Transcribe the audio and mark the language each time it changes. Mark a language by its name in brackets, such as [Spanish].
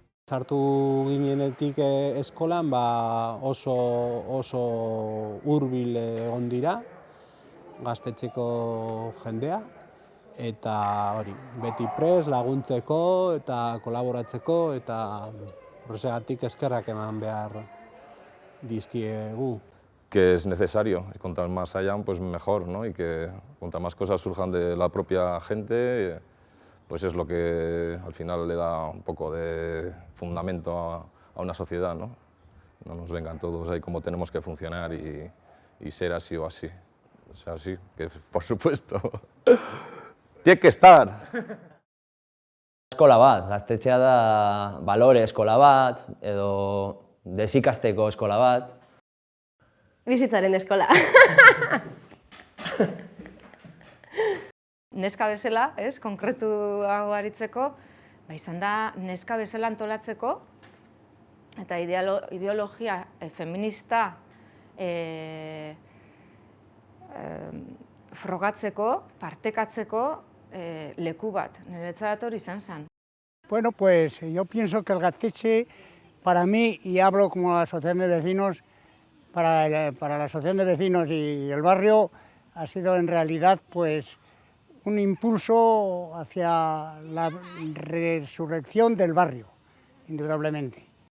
[Basque] Sartu ginenetik eskolan oso hurbil egon dira gaztetxeko jendea, eta hori, beti prest laguntzeko eta kolaboratzeko, eta horregatik eskerrak eman behar dizkiegu. [Spanish] Que es necesario, y cuanto más hayan, pues mejor, ¿no? Y que cuantas más cosas surjan de la propia gente, pues es lo que al final le da un poco de fundamento a una sociedad, ¿no? No nos vengan todos ahí como tenemos que funcionar y ser así o así. O sea, sí, que por supuesto. Tiene que estar. [Basque] Eskola bat, gaztetxea da balore eskola bat, edo desikasteko eskola bat. Bizitzaren eskola. Neska bezala, konkretuago aritzeko, izan da neska bezala antolatzeko eta ideologia feminista frogatzeko, partekatzeko leku bat, niretzat hori izan zen. [Spanish] Bueno, pues yo pienso que el gaztetxe, para mí, y hablo como la asociación de vecinos, para la asociación de vecinos y el barrio, ha sido en realidad pues un impulso hacia la resurrección del barrio, indudablemente.